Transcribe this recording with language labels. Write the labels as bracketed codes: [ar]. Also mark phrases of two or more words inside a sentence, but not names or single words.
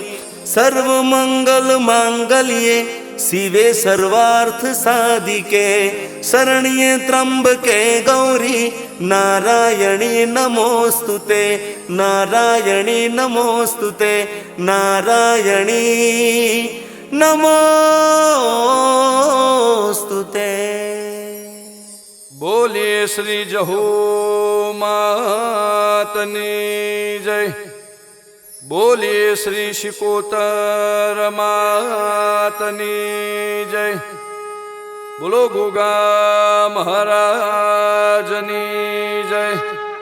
[sa] सर्वमंगल मांगल्ये शिवे सर्वार्थ साधिके शरण्ये त्र्यंबके गौरी नारायणी नमोस्तुते. नारायणी नमोस्तुते. नारायणी नमोस्तुते. [gu] બોલીએ શ્રી જહુ માતની જય. બોલીએ શ્રી શિકોતર માતની જય. બોલો ગોગા મહારાજની જય.